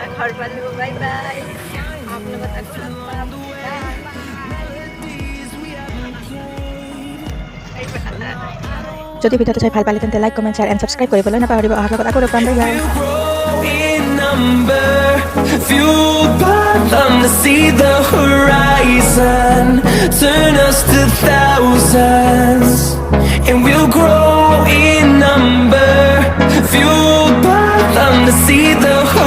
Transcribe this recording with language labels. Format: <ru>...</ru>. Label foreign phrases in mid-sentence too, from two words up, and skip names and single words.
<hi>और पालू</hi> <en>bye bye</en> <hi>आप लोग तक</hi> <as>যদি ভিডিওটো চাই ভাল পালে তেন্তে</as> <en>like comment share and subscribe</en> <as>কৰিবলৈ নাপাহৰিব অহাৰ লগত আকৌ লগ পাম</as> <en>bye bye in number, fueled by them to see the horizon, turn us to thousands, and we'll grow in number, fueled by them to see the</en>